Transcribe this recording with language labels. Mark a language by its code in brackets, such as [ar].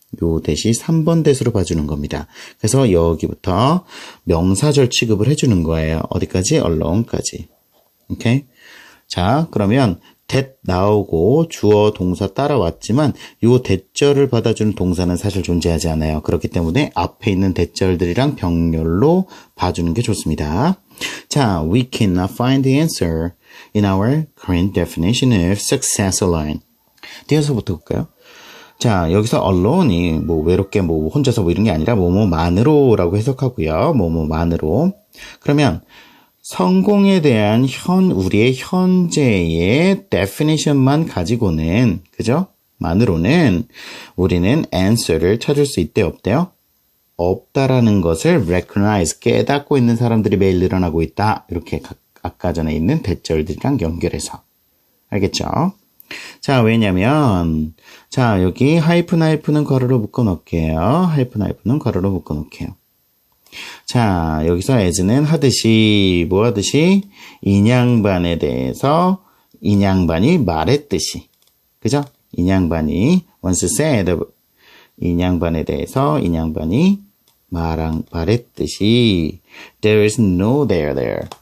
[ko] 요 that이 3번 that으로 봐주는 겁니다. 그래서 여기부터 명사절 취급을 해주는 거예요. 어디까지? along까지. 오케이? 자, 그러면 that 나오고 주어 동사 따라왔지만 요 대절을 받아주는 동사는 사실 존재하지 않아요. 그렇기 때문에 앞에 있는 대절들이랑 병렬로 봐주는 게 좋습니다. [en] 자, we cannot find the answer in our current definition of success alone. [ko] 뒤에서부터 볼까요? 자, 여기서 alone이 뭐 외롭게 뭐 혼자서 뭐 이런 게 아니라 뭐뭐만으로라고 해석하고요. 뭐뭐만으로. 그러면 성공에 대한 우리의 현재의 definition만 가지고는, 그죠? 만으로는 우리는 answer를 찾을 수 있대, 없대요? 없다라는 것을 recognize, 깨닫고 있는 사람들이 매일 늘어나고 있다. 이렇게 아까 전에 있는 대절들이랑 연결해서. 알겠죠? 자, 왜냐면, 자, 여기 하이픈은 괄호로 묶어 놓을게요. 하이픈은 괄호로 묶어 놓을게요. 자, 여기서 as는 하듯이, 뭐 하듯이? 인양반에 대해서 인양반이 말했듯이. 그죠? 인양반이 once said, 인양반에 대해서 인양반이 말했듯이 [en] there is no there.